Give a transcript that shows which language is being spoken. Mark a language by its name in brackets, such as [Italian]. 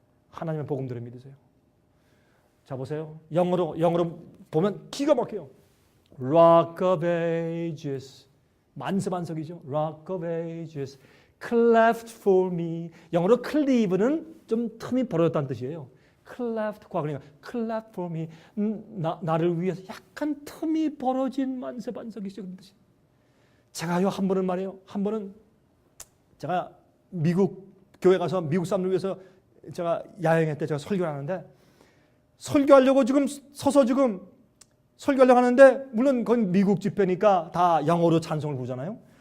[Korean] 하나님의 복음들을 믿으세요. 자 보세요. 영어로 보면 기가 막혀요. Rock of Ages. 만세반석이죠. [English] Rock of Ages. Cleft for me. [Korean] 영어로 cleave는 좀 틈이 벌어졌다는 뜻이에요. cleft 과거니까 [English] cleft for me. [Korean] 나를 위해서 약간 틈이 벌어진 만세반석이죠. 그런 뜻이. 제가요 한 번은 말이에요. 한 번은 제가 미국 교회 가서 미국 사람들 위해서 제가 야행회 때 제가 설교를 하는데 설교하려고 지금 서서 지금 설교하려고 하는데 물론 그건 미국 집회니까 다 영어로 찬송을 부르잖아요.